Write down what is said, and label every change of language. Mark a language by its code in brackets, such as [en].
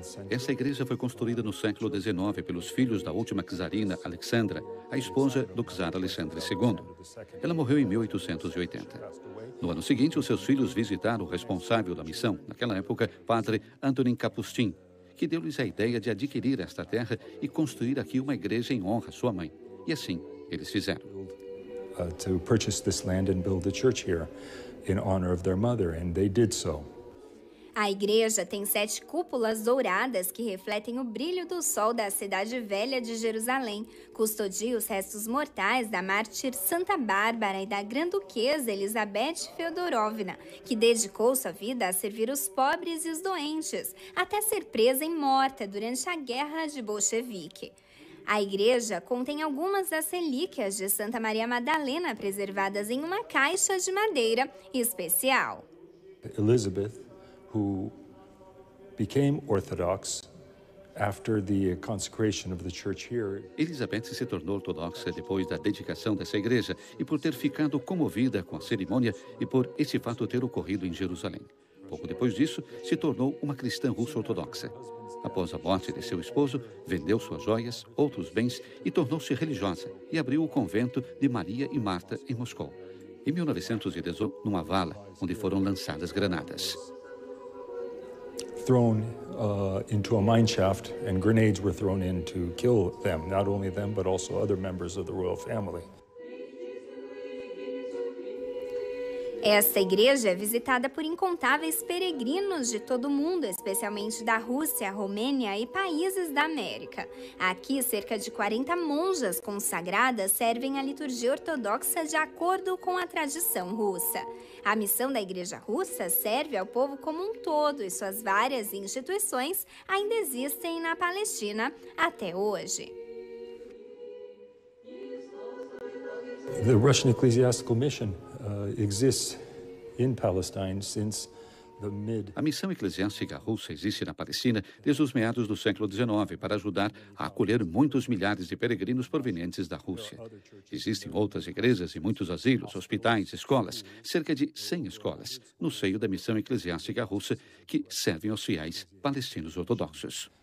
[pt] Essa igreja foi construída no século XIX pelos filhos da última czarina Alexandra, a esposa do czar Alexandre II. Ela morreu em 1880. No ano seguinte, os seus filhos visitaram o responsável da missão, naquela época, padre Antonin Kapustin, que deu-lhes a ideia de adquirir esta terra e construir aqui uma igreja em honra à sua mãe. E assim, eles fizeram. [en] To purchase this land and build a church here in honor of their mother, and they did so. [pt] A igreja tem 7 cúpulas douradas que refletem o brilho do sol da cidade velha de Jerusalém. Custodia os restos mortais da mártir Santa Bárbara e da Grã-Duquesa Elizabeth Feodorovna, que dedicou sua vida a servir os pobres e os doentes, até ser presa e morta durante a Guerra de Bolchevique. A igreja contém algumas das relíquias de Santa Maria Madalena preservadas em uma caixa de madeira especial. [en] Elizabeth, who became Orthodox after the consecration of the church here. [pt] Elizabeth se tornou ortodoxa depois da dedicação dessa igreja e por ter ficado comovida com a cerimônia e por esse fato ter ocorrido em Jerusalém. Pouco depois disso, se tornou uma cristã russo-ortodoxa. Após a morte de seu esposo, vendeu suas joias, outros bens e tornou-se religiosa e abriu o convento de Maria e Marta em Moscou. Em 1918, numa vala onde foram lançadas granadas. [en] thrown into a mine shaft, and grenades were thrown in to kill them, not only them, but also other members of the royal family. [pt] Esta igreja é visitada por incontáveis peregrinos de todo o mundo, especialmente da Rússia, Romênia e países da América. Aqui, cerca de 40 monjas consagradas servem a liturgia ortodoxa de acordo com a tradição russa. A missão da igreja russa serve ao povo como um todo e suas várias instituições ainda existem na Palestina até hoje. [en] The Russian Ecclesiastical Mission exists in Palestine since the mid. [pt] A missão eclesiástica russa existe na Palestina desde os meados do século XIX para ajudar a acolher muitos milhares de peregrinos provenientes da Rússia. Existem outras igrejas e muitos asilos, hospitais, escolas, cerca de 100 escolas, no seio da missão eclesiástica russa que servem aos fiéis palestinos ortodoxos.